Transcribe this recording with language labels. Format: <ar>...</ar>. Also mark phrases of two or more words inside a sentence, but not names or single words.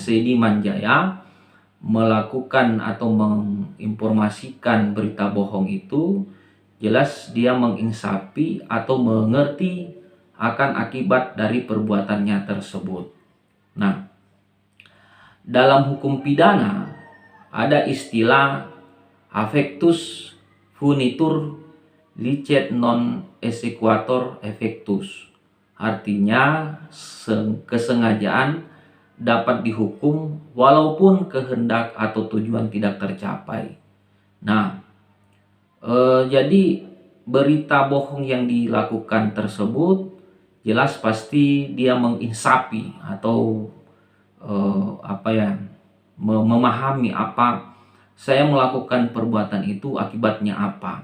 <id>Sediman Jaya melakukan atau menginformasikan berita bohong itu jelas dia menginsapi atau mengerti akan akibat dari perbuatannya tersebut. Nah, dalam hukum pidana ada istilah</id> <la>affectus punitur licet non exequatur effectus.</la> <id>Artinya kesengajaan dapat dihukum walaupun kehendak atau tujuan tidak tercapai. Nah, jadi berita bohong yang dilakukan tersebut jelas pasti dia menginsapi atau memahami apa saya melakukan perbuatan itu akibatnya apa.</id>